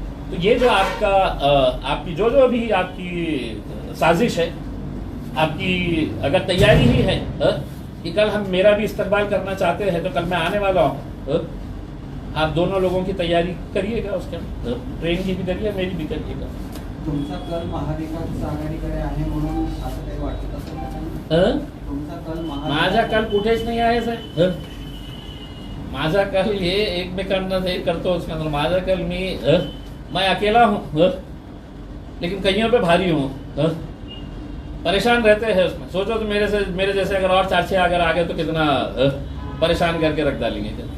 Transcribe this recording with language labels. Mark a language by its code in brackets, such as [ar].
[hi] तो ये जो आपका आपकी जो भी आपकी साजिश है आपकी अगर तैयारी ही है कि कल हम मेरा भी इस्तेमाल करना चाहते हैं तो कल मैं आने वाला हूँ, आप दोनों लोगों की तैयारी करिएगा, उसके ट्रेन की भी करिए, मेरी भी करिएगा। [mr] तुमचा कल महाविकास आघाडीकडे आहे म्हणून असं काही वाटत असेल का त्यांना? तुमचा कल माझा कल कुठेच नाही आहे साहेब. माझा कल हे एकमेकांना हे करतो [hi] उसके अंदर. [mr] माझा कल [hi] मैं अकेला हूँ लेकिन कईयों पे भारी हूँ. परेशान रहते हैं उसमें. सोचो तो मेरे जैसे अगर और 4-6 अगर आ गए तो कितना परेशान करके रख डालेंगे.